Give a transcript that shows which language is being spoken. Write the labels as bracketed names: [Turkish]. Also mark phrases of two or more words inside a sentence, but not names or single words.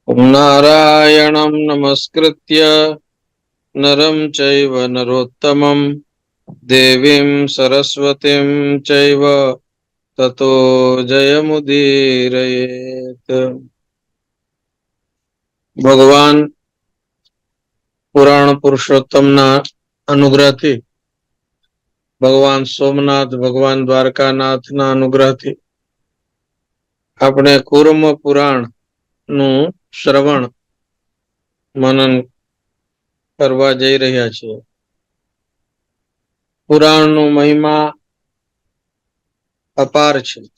[Sanskrit] नारायणं नमस्कृत्य नरं चैव नरोत्तमं देवीं सरस्वतीं चैव ततो जयमुदीरयेत्। [Gujarati] ભગવાન પુરાણ પુરુષોત્તમના अनुग्रहથી ભગવાન સોમનાથ ભગવાન દ્વારકાનાથના અનુગ્રહથી આપણે કુર્મ પુરાણ નું શ્રવણ મનન કરવા જઈ રહ્યા છીએ. પુરાણનો મહિમા અપાર છે.